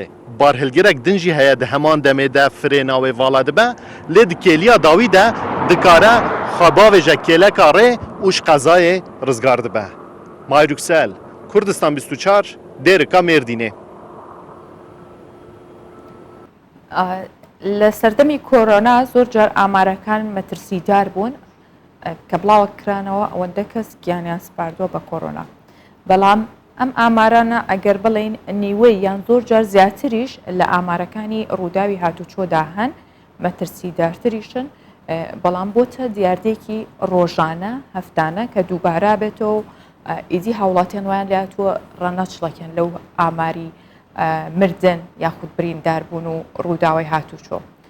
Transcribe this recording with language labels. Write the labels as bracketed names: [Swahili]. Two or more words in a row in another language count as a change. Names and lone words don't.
[Kurdish] Barhilgirek din jî heye di heman demê de firêna wê vala dibe, lê di kêliya dawî de dikare xebavê ji kêleka rê û ji qezayê rizgar dibe. Mahir Yüksel, Kurdistan 24, Dêrika Mêrdînê. [Central Kurdish] لە سەردەمی کۆرۆنا زۆر جار ئامارەکان مەترسیدار بوون کە بڵاوکرانەوە ئەوەندە کەس گیانیان سپاردووە بە کۆرۆنا. بەڵام ئەم ئامارانە ئەگەر بڵین نیوەی یان زۆر جار زیاتریش لە ئامارەکانی ڕووداوی هاتوچۆدا هەن مەترسیدارتریشن، بەڵام بۆتە دیاردێکی ڕۆژانە هەفتانە کە دووبارە بێتەوە ئیدی هاوڵاتیان ویان لاتووە ڕەنەچڵەکەن لەو ئاماری مردن یاخود بریندار بوون و ڕووداوی هاتوچۆ.